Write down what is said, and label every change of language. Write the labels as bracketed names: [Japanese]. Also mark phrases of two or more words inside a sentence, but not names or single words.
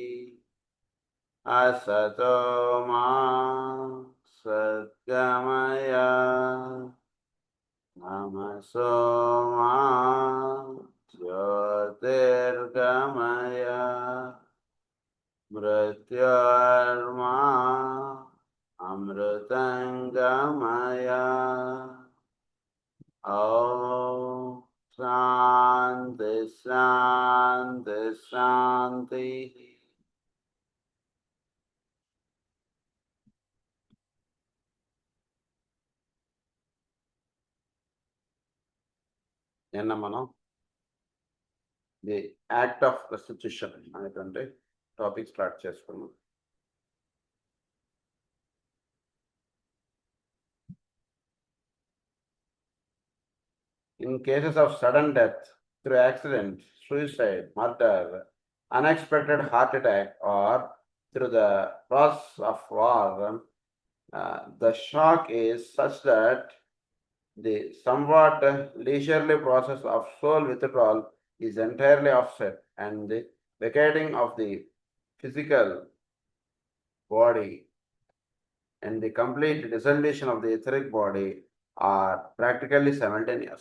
[Sanskrit] असतो मा सद्गमय तमसो मा ज्योतिर्गमय मृत्योर्मा अमृतङ्गमय। ॐ शान्ति शान्ति शान्तिः। [Telugu] నిన్న మనం [English] the act of restitution [Telugu] అనేటువంటి [English] topic start [Telugu] చేసుకున్నాం. [English] In cases of sudden death through accident, suicide, murder, unexpected heart attack, or through the process of war, the shock is such that the somewhat leisurely process of soul withdrawal is entirely offset, and the vacating of the physical body and the complete dissolution of the etheric body are practically simultaneous.